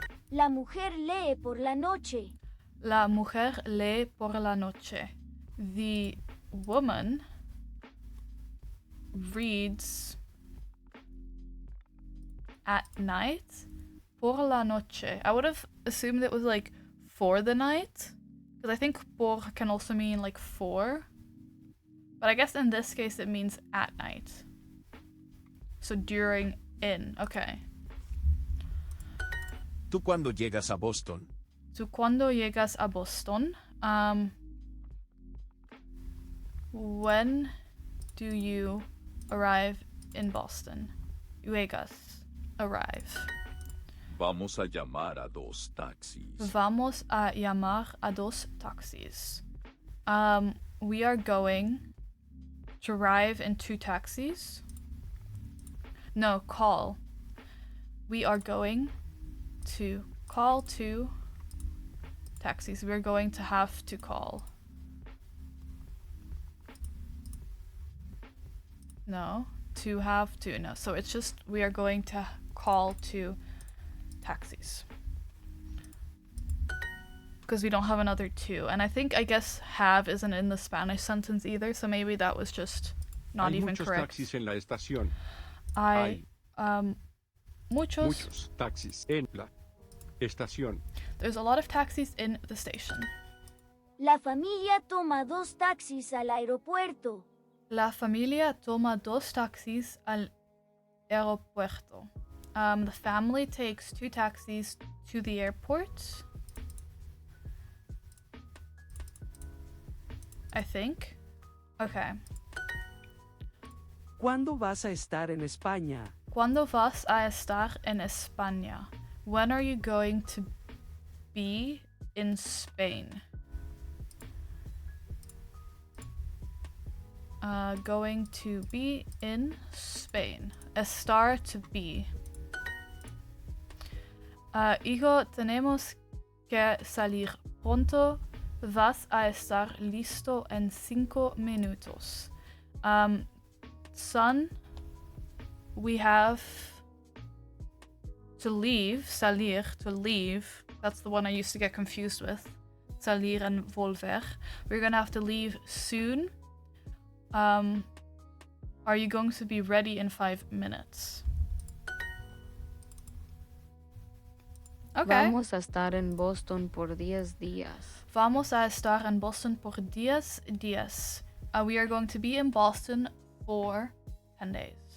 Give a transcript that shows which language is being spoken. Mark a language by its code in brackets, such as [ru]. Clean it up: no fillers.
[es] La mujer lee por la noche. La mujer lee por la noche. [en] The woman reads at night. [es] Por la noche. [en] I would have assumed it was like for the night. Because I think por can also mean like for. But I guess in this case it means at night. So during, in. Okay. [es] ¿Tú cuándo llegas a Boston? ¿Tú cuándo llegas a Boston? [en] When do you arrive in Boston? Llegas. Arrive. [es] Vamos a llamar a 2 taxis. Vamos a llamar a 2 taxis. [en] We are going to arrive in 2 taxis. No, call. We are going to call 2 taxis. We're going to have to call. No, to have to. No, so it's just we are going to call 2 taxis. Because we don't have another 2. And I guess have isn't in the Spanish sentence either, so maybe that was just not even correct. [es] Hay muchos taxis en la estación. Muchos taxis en la estación. [en] There's a lot of taxis in the station. [es] La familia toma 2 taxis al aeropuerto. La familia toma 2 taxis al aeropuerto. [en] The family takes 2 taxis to the airport. I think. Okay. [es] ¿Cuándo vas a estar en España? ¿Cuándo vas a estar en España? [en] When are you going to be in Spain? Going to be in Spain. Estar, to be. [es] Hijo, tenemos que salir pronto. Vas a estar listo en 5 minutos. [en] Son, we have to leave, salir, to leave. That's the one I used to get confused with. Salir and volver. We're gonna have to leave soon. Are you going to be ready in 5 minutes? Okay. [es] Vamos a estar en Boston por 10 días. Vamos a estar en Boston por 10 días. [en] We are going to be in Boston for 10 days.